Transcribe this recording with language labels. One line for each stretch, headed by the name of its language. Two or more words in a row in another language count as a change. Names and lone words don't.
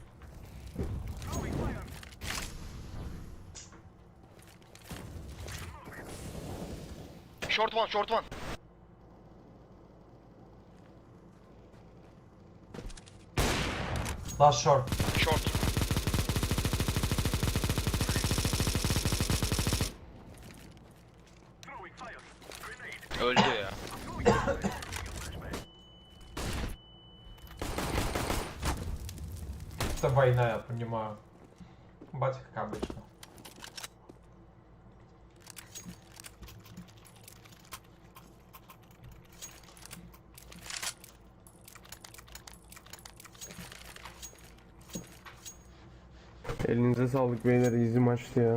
English: Short one. Last short. Short.
Turkish: Öldü ya.
Russian: Это война, я понимаю. Батя как обычно.
Turkish: Elinize sağlık beyler, easy maçtı ya.